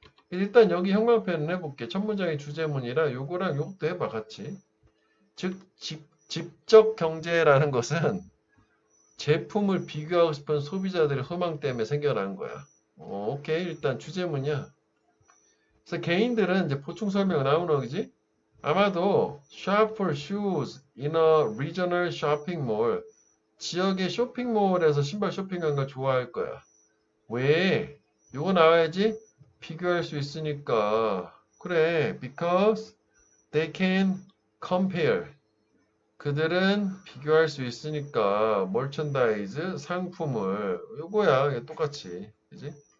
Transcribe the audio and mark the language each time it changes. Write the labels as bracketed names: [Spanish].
[Korean] 일단 여기 형광펜을 해볼게. 첫 문장이 주제문이라 요거랑 요것도 해봐, 같이. 즉, 집적 경제라는 것은 제품을 비교하고 싶은 소비자들의 소망 때문에 생겨난 거야. 오케이. 일단 주제문이야. 그래서 개인들은 이제 보충 설명 나오는 거지? 아마도 [English] shop for shoes in a regional shopping mall. [Korean] 지역의 쇼핑몰에서 신발 쇼핑하는 걸 좋아할 거야. 왜? 요거 나와야지. 비교할 수 있으니까. 그래, [English] because they can compare. [Korean] 그들은 비교할 수 있으니까 merchandise 상품을 요거야. 이게 똑같이. 그지?